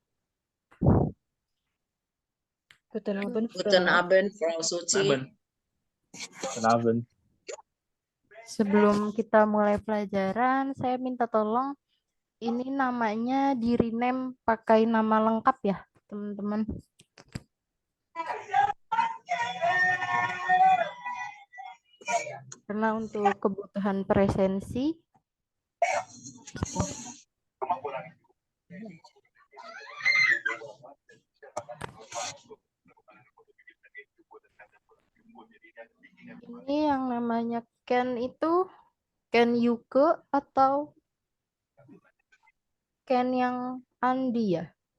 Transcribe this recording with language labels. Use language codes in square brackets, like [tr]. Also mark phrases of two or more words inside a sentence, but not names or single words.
[de] Guten Abend, Guten Frau. Abend, Frau Suci. Guten Abend. [id] Sebelum kita mulai pelajaran, saya minta tolong ini namanya di rename pakai nama lengkap ya, teman-teman. Karena untuk kebutuhan presensi ini yang namanya Ken itu Ken Yuke atau Ken yang Andi ya?